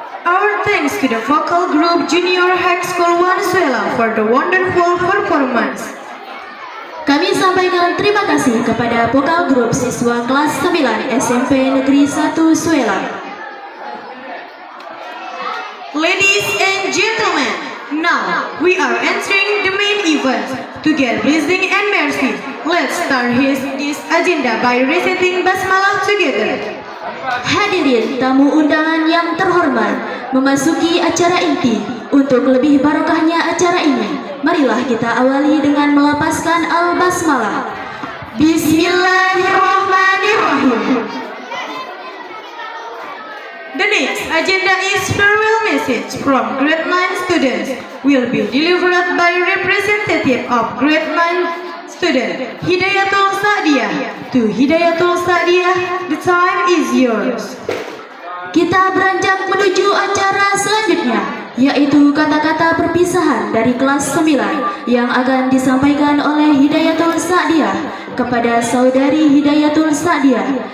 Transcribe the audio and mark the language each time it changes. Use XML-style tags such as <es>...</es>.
<en>Our thanks to the vocal group Junior High School Venezuela for the wonderful performance.</en> <id>Kami sampaikan terima kasih kepada vokal grup siswa kelas 9 SMP Negeri 1 Suela.</id> <en>Ladies and gentlemen, now we are entering the main event. To get blessing and mercy, let's start this agenda by reciting basmalah together.</en> <id>Hadirin tamu undangan yang terhormat, memasuki acara inti. Untuk lebih barokahnya acara ini, marilah kita awali dengan melapaskan al-basmalah.</id> <ar>Bismillahirrahmanirrahim.</ar> <en>The next agenda is farewell message from grade 9 students will be delivered by representative of grade 9 student Hidayatul Sa'diyah. To Hidayatul Sa'diyah, the time is yours.</en> <id>Kita beranjak menuju acara selanjutnya, yaitu kata-kata perpisahan dari kelas 9 yang akan disampaikan oleh Hidayatul Sa'diyah kepada saudari Hidayatul Sa'diyah.</id>